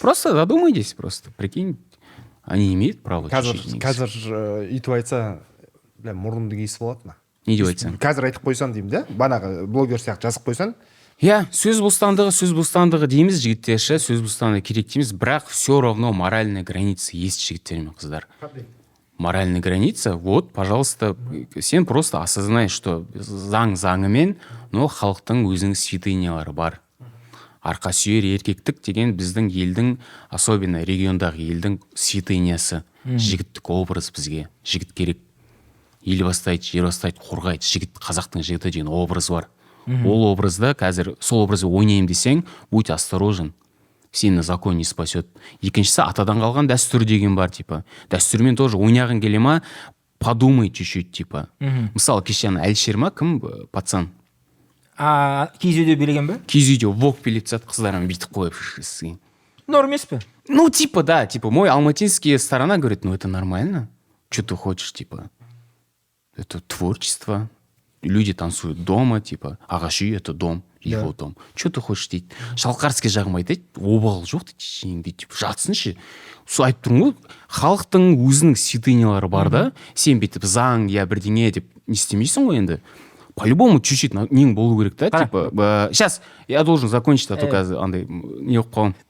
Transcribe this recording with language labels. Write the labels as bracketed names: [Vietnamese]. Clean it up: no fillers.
[Russian] Просто задумайтесь, просто, прикинь. Они имеют право. [Kazakh] Қазір үйтіп айтса, мұрынды кейсіп болады ма? Не деп айтсаң? Қазір айтып қойсан деймін да, банағы блогер сияқты жазып қойсан. Сөз бостандығы дейміз жігіттерші, сөз бостандығы керек дейміз, бірақ [Russian] все равно моральная граница есть [Kazakh] жігіттер мен қыздар. [Russian] Моральная граница, вот, пожалуйста, сен просто осознай, что заңымен, но [Kazakh] халықтың өзінің святынялары бар. Арқа сүйер еркектік деген біздің елдің, особенно региондағы елдің святынясы. Жігіттік образ бізге, жігіт керек. Ел бастайды, жер бастайды, қорғайды. Жігіт, қазақтың жігіті деген образ бар. Ол образда қазір сол образды ойнайым десең, [Russian] будь осторожен. [Kazakh] Сені [Russian] закон не спасет. [Kazakh] Екіншісі, атадан қалған дәстүр деген бар, типа. Дәстүрмен тоже ойнағың келе ма, [Russian] подумай чуть-чуть, [Kazakh] типа. Мысалы, кешен Әлшер ма, кім пацан? Киіз үйде билеген бе? Киіз үйде вок билеп тастады, қыздарым бүйтіп қойып шықсын. Норм емес пе? [Russian] Ну, типа, да, типа, мой алматинский сторона говорит, ну, это нормально. Что ты хочешь, типа? Это творчество. Люди танцуют дома, типа, [Kazakh] ағаш үй, [Russian] это дом, его дом. Что ты хочешь [Kazakh] дейді. Шалқарский жағым айтады, обал жоқ дейді, типа, жатсыншы. Сол айтып тұрмын ғой, халықтың өзінің святынялары бар да, сен бүйтіп заң, я бірдеңе деп не істемейсің ғой енді. [Russian] По-любому чуть-чуть [Kazakh] нең болу керек та, [Russian] типа, сейчас я должен закончить, а то [Kazakh] қазір андай не қойып қаламын.